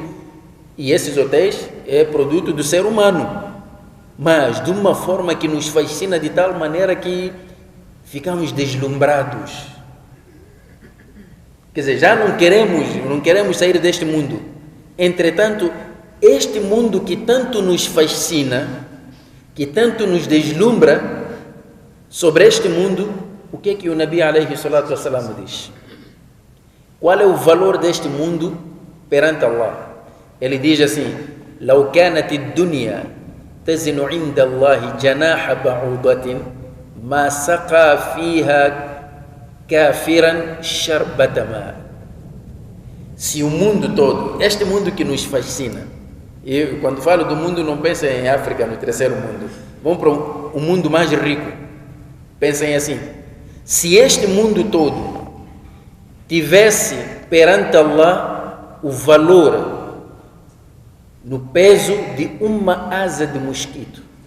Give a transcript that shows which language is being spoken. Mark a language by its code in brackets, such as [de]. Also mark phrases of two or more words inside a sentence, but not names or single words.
[pt] E esses hotéis é produto do ser humano, mas de uma forma que nos fascina de tal maneira que ficamos deslumbrados. Quer dizer, já não queremos sair deste mundo. Entretanto, este mundo que tanto nos fascina, que tanto nos deslumbra, sobre este mundo, o que é que o [ar] النبي عليه الصلاة والسلام [pt] diz? Qual é o valor deste mundo perante Allah? Ele diz assim, [ar] لو كانت الدنيا تزن عند الله جناح بعوضة ما سقى فيها كافرا شربة ماء. [pt] Se o mundo todo, este mundo que nos fascina, e quando falo do mundo não pensem em África, no terceiro mundo, vamos para o mundo mais rico, pensem assim, se este mundo todo tivesse perante Allah o valor no peso de uma asa de mosquito,